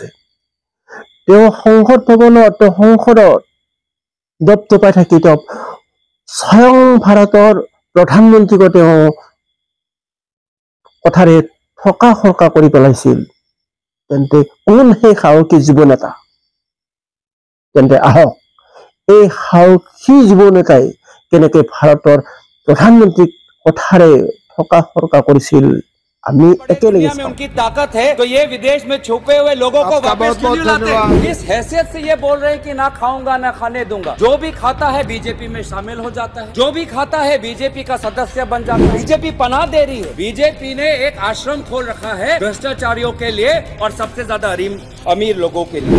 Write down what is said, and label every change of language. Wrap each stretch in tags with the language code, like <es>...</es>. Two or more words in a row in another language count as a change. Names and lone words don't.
<as>তেওঁ সংসদত দপদপাই থাকি তেওঁ স্বয়ং ভাৰতৰ প্ৰধানমন্ত্ৰীক তেওঁ কথাৰে থকা সৰকা কৰি পেলাইছিল। তেন্তে কোন সেই সাহসী যুৱ নেতা? তেন্তে আহক এই সাহসী যুৱ নেতাই কেনেকৈ ভাৰতৰ প্ৰধানমন্ত্ৰীক কথাৰে থকা সৰকা কৰিছিল আমি একেলগে</as> <hi>में उनकी ताकत है तो ये विदेश में छुपे हुए लोगों को वापस क्यों लाते हैं? इस हैसियत से ये बोल रहे हैं कि ना खाऊंगा ना खाने दूंगा। जो भी खाता है बीजेपी में शामिल हो जाता है, जो भी खाता है बीजेपी का सदस्य बन जाता है। बीजेपी पनाह दे रही है। बीजेपी ने एक आश्रम खोल रखा है भ्रष्टाचारियों के लिए और सबसे ज्यादा अमीर लोगों के लिए।</hi>